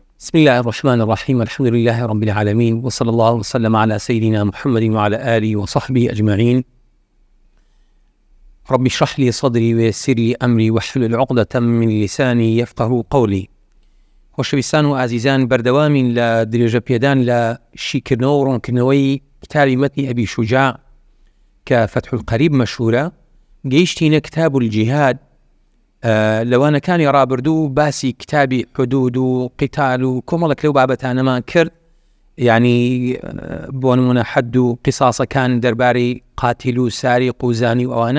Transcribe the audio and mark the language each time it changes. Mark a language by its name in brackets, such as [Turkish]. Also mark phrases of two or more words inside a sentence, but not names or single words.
[Arabic] بسم الله الرحمن الرحيم. الحمد لله رب العالمين، وصلى الله وسلم على سيدنا محمد وعلى آله وصحبه أجمعين. رب اشرح لي صدري ويسر لي أمري واحلل عقدة من لساني يفقه قولي. [Central Kurdish] خۆشەویستان و ئازیزان، بەردەوامین لە درێژە پێدان لە شیکردنەوە و ڕوونکردنەوەی کتابی مەتنی ئەبی شوجاع کە فتح القەریب مەشهورە. گەیشتینە کتاب الجیهاد. لەوانەکانی ڕابردوو باسی کتابی حدود و قیتال و کۆمەڵێک لەو بابەتانەمان کرد، یعنی بۆ نمونە حەد و قیساسەکان دەربارەی قاتیل و ساریق و زانی و ئەوانە.